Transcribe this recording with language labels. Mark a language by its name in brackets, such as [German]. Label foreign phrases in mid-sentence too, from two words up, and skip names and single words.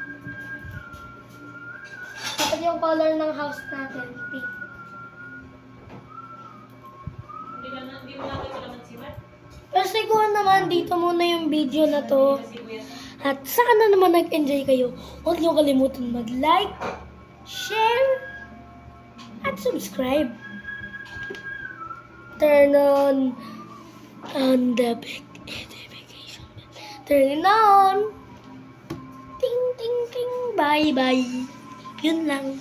[Filipino] Dapat yung color ng house natin, pink. Hindi mo nakita naman si Matt? Pero siguro naman, dito muna yung video na to. At sana naman nag-enjoy kayo. Huwag niyo kalimutan mag-like, share, at subscribe. [English] Turn on the notification bell. Turn it on. Ting, ting, ting. Bye, bye. [Filipino] Yun lang.